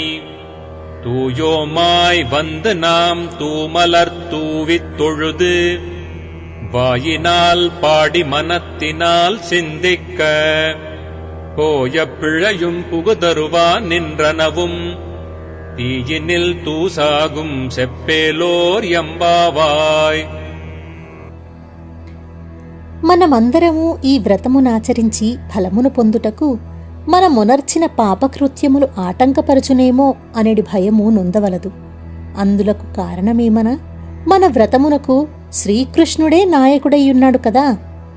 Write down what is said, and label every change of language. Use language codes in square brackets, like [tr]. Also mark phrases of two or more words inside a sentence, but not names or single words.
[ta] தூயோமாய் வந்து நாம் தூமலர் தூவித் தொழுது வாயினால் பாடி மனத்தினால் சிந்திக்க போய பிழையும் புகுதருவான் நின்றனவும் தீயினில் தூசாகும் செப்பேலோர் எம்பாவாய். [te] మనమందరము ఈ వ్రతమునాచరించి ఫలమును పొందుటకు మనమునర్చిన పాపకృత్యములు ఆటంకపరచునేమో అనెడి భయము నొందవలదు. అందులకు కారణమేమన మన వ్రతమునకు శ్రీకృష్ణుడే నాయకుడయ్యున్నాడు కదా.